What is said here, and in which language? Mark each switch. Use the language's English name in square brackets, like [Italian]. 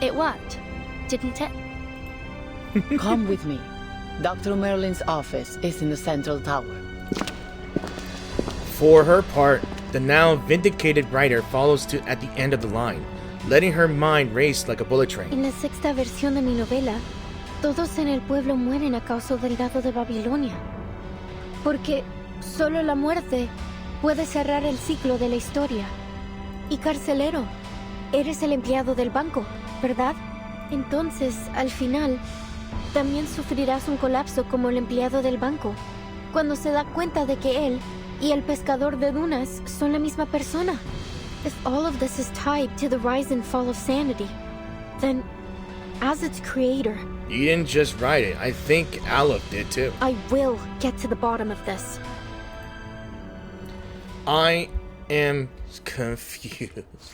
[English] It worked, didn't it? Come with me. Dr. Merlin's office is in the central tower. For her part, The now vindicated writer follows at the end of the line, letting her mind race like a bullet train. [Spanish] En la sexta versión de mi novela, todos en el pueblo mueren a causa del dado de Babilonia. Porque solo la muerte puede cerrar el ciclo de la historia. Y carcelero, eres el empleado del banco, ¿verdad? Entonces, al final, también sufrirás un colapso como el empleado del banco, cuando se da cuenta de que él y el pescador de dunas son la misma persona. [English] If all of this is tied to the rise and fall of sanity, then, as its creator... You didn't just write it. I think Aleph did too. I will get to the bottom of this. I am confused.